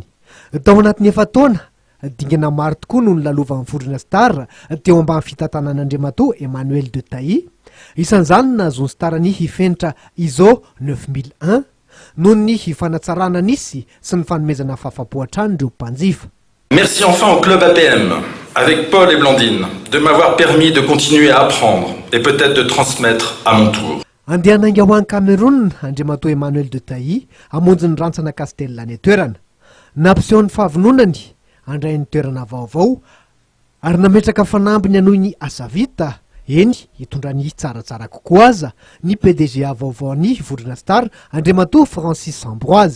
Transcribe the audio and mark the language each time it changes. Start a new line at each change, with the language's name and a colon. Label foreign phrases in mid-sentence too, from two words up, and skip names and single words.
Malagasy: Tao anatin'ny efa-taona dingana maro tokoa no nilalovan'ny vondrona star teo ambany fitantanan'Andriamatoa Emmanuel de Tailly. Isan'izany nazony star ny hifenitra ISO 9001 noho ny hifanatsarana nisy sy ny fanomezana fahafapo hatrany ireo mpanjifa.
French: Merci enfin au club APM, avec Paul et Blandine, de m'avoir permis de continuer à apprendre et peut-être de transmettre à mon tour.
Malagasy: Andehananga ho any Cameroun, Andriamatoa Emmanuel de Tailly hamonjy ny rantsana Castellana ny toerana. Nampiseho fahavononany handray ny toerana vaovao ary nametraka fanambiny anohy ny asa vita. Eny, hitondra ny tsaratsara kokoa aza ny PDG vaovao ny vondrona star Andriamatoa Francis Ambroise.